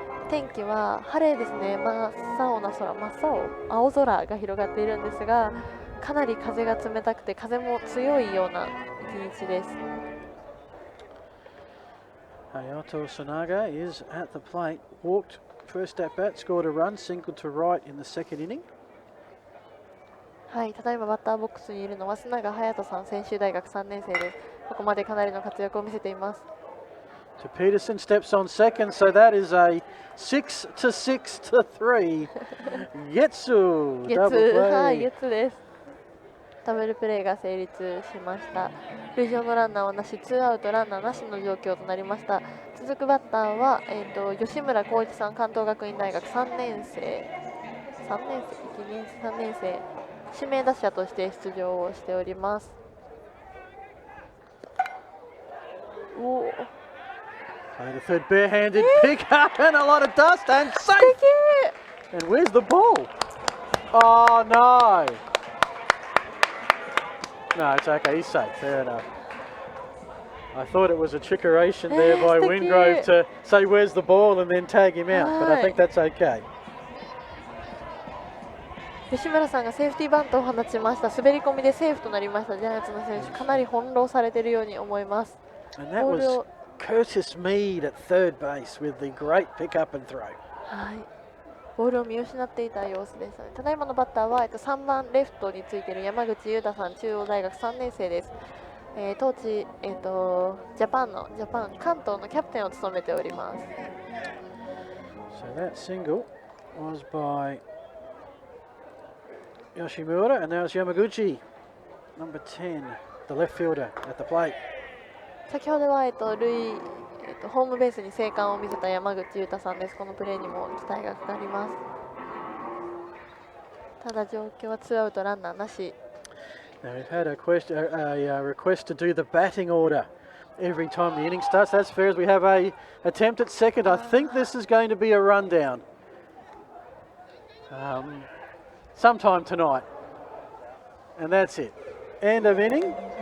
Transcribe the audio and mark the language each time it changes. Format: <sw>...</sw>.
<ja>天気は晴れですね。真っ青な空、青空が広がっているんですが、かなり風が冷たくて風も強いような一日です。</ja> <en>Hayato Sonaga is at the plate. Walked first at bat, scored a run, singled to right in the second inning.</en> <ja>はい、ただいまバッターボックスにいるのは須永隼人さん、専修大学3年生です。ここまでかなりの活躍を見せています。</ja> <en>To Peterson, steps on second, so that is a 6-3. Getsu, double</en> <ja>はい、ゲ</ja> <en>play.</en> <ja>ッツです。ダブルプレーが成立しました。塁上のランナーはなし、ツーアウトランナーなしの状況となりました。続くバッターは、吉村光一さん、関東学院大学3年生、3年生、指名打者として出場をしております。おー、</ja> <en>Played a third barehanded pick up and a lot of dust and safe. And where's the ball? Oh no. No, it's okay. He's safe. Fair enough. I thought it was a trickeration there by Wingrove to say where's the ball and then tag him out, but I think that's okay.</en> <ja>吉村さんがセーフティーバントを放ちました。滑り込みでセーフとなりました。ジャイアンツの選手、かなり翻弄されているように思います。</ja> <en>And that was Curtis Mead at third base with the great pick up and throw.</en> <ja>はい、ボールを見失っていた様子でしたね。ただいまのバッターは、3番レフトについている山口優太さん、中央大学3年生です。当地、ジャパン関東のキャプテンを務めております。</ja> <en>So that single was by Yoshimura, and now it's Yamaguchi, number 10, the left fielder at the plate.</en> <ja>先ほどは、ホームベースに生還を見せた山口優太さんです。このプレーにも期待がかかります。ただ状況はツーアウトランナーなし。</ja> <en>Now we've had a request to do the batting order every time the inning starts. That's fair as we have a attempt at second. I think this is going to be a rundown. Sometime tonight. And that's it. End of inning.</en>